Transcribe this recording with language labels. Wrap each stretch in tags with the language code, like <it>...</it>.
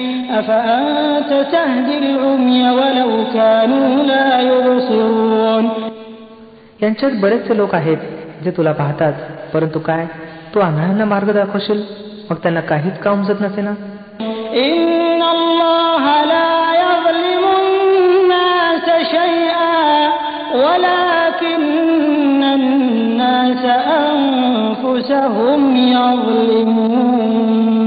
<ar>أفأنت تهدي العمي ولو كانوا لا يبصرون.</ar> <mr>यांच्यात बरेचसे लोक आहेत जे तुला पाहतात, परंतु काय तू आंधळ्यांना मार्ग दाखवशील, मग त्यांना काहीच का उमजत नसे ना.</mr> <ar>إن الله لا يظلم الناس شيئا ولكن الناس أنفسهم يظلمون.</ar>